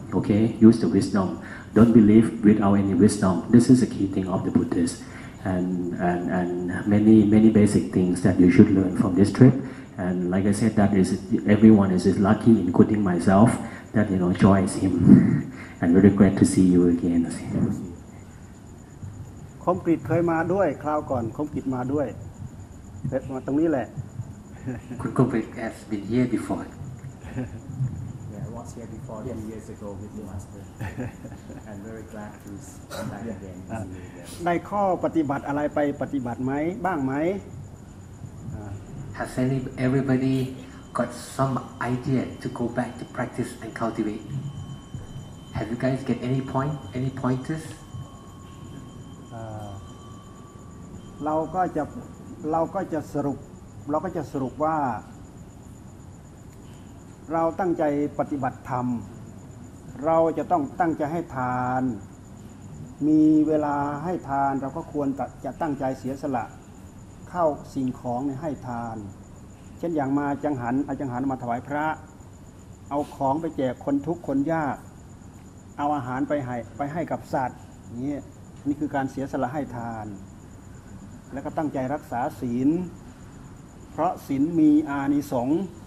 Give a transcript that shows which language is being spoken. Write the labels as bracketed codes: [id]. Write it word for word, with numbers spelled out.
[en] Okay, use the wisdom. Don't believe without any wisdom. This is a key thing of the Buddhists, and and and many many basic things that you should learn from this trip. And like I said, that is everyone is lucky, including myself, that you know joins him. And very glad to see you again. [th] คมกฤษเคยมาด้วยคราวก่อนคมกฤษมาด้วยแต่มาตรงนี้แหละ [en] คุณคมกฤษ has been here before. Yeah, I was here before yes. years ago with the master. I'm very glad to come back again. [th] ได้ข้อปฏิบัติอะไรไปปฏิบัติไหมบ้างไหม [en] Has any everybody got some idea to go back to practice and cultivate? Have you guys get any point, any pointers? [th] เราก็จะเราก็จะสรุปเราก็จะสรุปว่าเราตั้งใจปฏิบัติธรรมเราจะต้องตั้งใจให้ทาน มีเวลาให้ทานเราก็ควรจะตั้งใจเสียสละเข้าสิ่งของให้ทานเช่นอย่างมาจังหันเอาจังหันมาถวายพระเอาของไปแจกคนทุกข์คนยากเอาอาหารไปให้ไปให้กับสัตว์นี่นี่คือการเสียสละให้ทานแล้วก็ตั้งใจรักษาศีลเพราะศีลมีอานิสงส์